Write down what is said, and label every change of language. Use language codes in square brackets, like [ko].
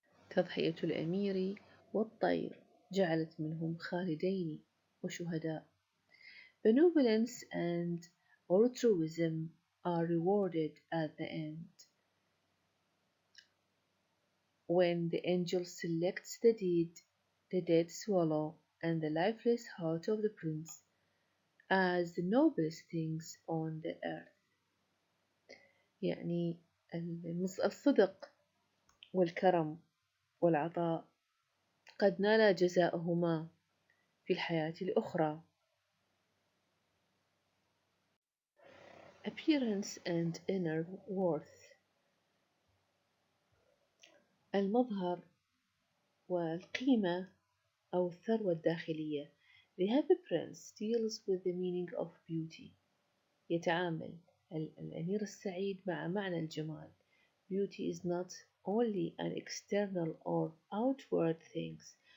[ar] تضحية الأمير والطير جعلت منهم خالدين وشهداء. [en] Benevolence and altruism are rewarded at the end. When the angel selects the dead swallow and the lifeless heart of the prince as the noblest things on the earth. [ar] يعني الصدق والكرم والعطاء قد نال جزاءهما في الحياة الأخرى. [en] Appearance and inner worth. [ar] المظهر والقيمة أو الثروة الداخلية. [en] The Happy Prince deals with the meaning of beauty. [ar] يتعامل الأمير السعيد مع معنى الجمال. [en] Beauty is not only an external or outward things.